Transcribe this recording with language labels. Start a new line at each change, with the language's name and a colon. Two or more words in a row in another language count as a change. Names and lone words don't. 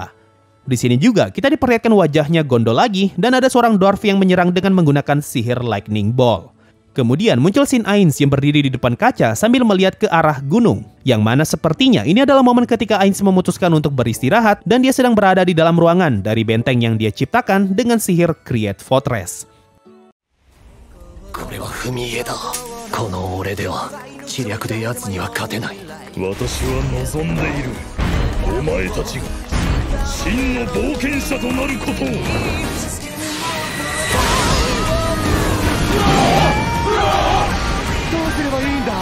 Indonesian: Di sini juga kita diperlihatkan wajahnya Gondol lagi dan ada seorang dwarf yang menyerang dengan menggunakan sihir Lightning Ball. Kemudian muncul scene Ainz yang berdiri di depan kaca sambil melihat ke arah gunung, yang mana sepertinya ini adalah momen ketika Ainz memutuskan untuk beristirahat dan dia sedang berada di dalam ruangan dari benteng yang dia ciptakan dengan sihir Create Fortress.
Japanese: これは踏み絵だ。この俺では知略で奴には勝てない。私は望んでいる。お前たちが真の冒険者となることを。どうすればいいんだ。